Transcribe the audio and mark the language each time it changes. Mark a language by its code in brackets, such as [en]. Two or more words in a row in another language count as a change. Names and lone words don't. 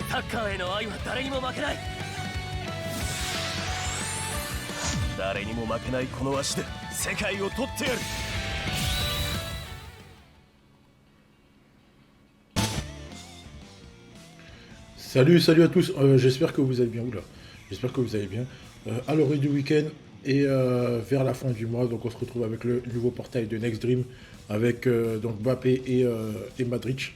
[ja] カーへの愛は誰にも負けない。誰にも負けないこの足で世界を取ってやる。 [fr] Salut à tous, j'espère que vous allez bien. Oula, j'espère que vous allez bien. À l'orée du week-end et vers la fin du mois, donc on se retrouve avec le nouveau portail de Next Dream avec donc Mbappé et Madrid.